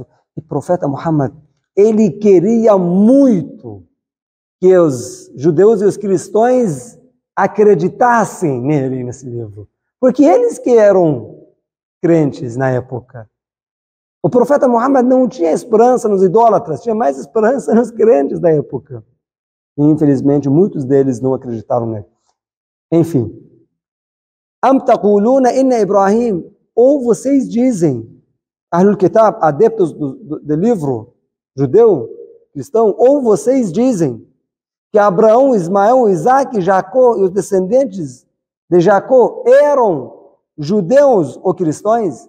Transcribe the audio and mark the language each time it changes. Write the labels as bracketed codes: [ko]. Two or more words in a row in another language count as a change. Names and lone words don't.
[pt] E o profeta Muhammad, ele queria muito que os judeus e os cristãos acreditassem nele, nesse livro, porque eles que eram crentes na época. O profeta Muhammad não tinha esperança nos idólatras, tinha mais esperança nos crentes da época. E, infelizmente, muitos deles não acreditaram nele. Enfim. [ar] أم تقولون إن إبراهيم, [pt] ou vocês dizem, [ar] أهل الكتاب, [pt] adeptos do livro judeu, cristão, ou vocês dizem que Abraão, Ismael, Isaac, Jacó e os descendentes de Jacó eram judeus ou cristãos?